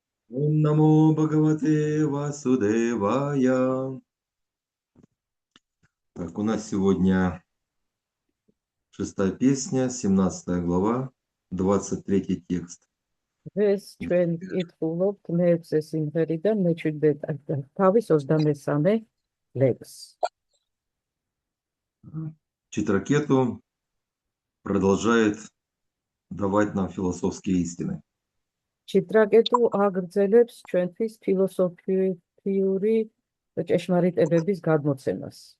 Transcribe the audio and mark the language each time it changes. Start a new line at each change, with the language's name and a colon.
Sanskrit: Ом намо Бхагавате Васудевая.
Russian: Так, у нас сегодня 6-я песня, 17 глава, 23 текст.
Georgian: ეს ჩვენ ვკითხულობთ მეექვსე სიმღერიდან მე-17 თავის 23 ლექსს.
Russian: Читракету продолжает давать нам философские истины.
Georgian: Читракету აგრძელებს ჩვენთვის ფილოსოფიური ჭეშმარიტებების გადმოცემას.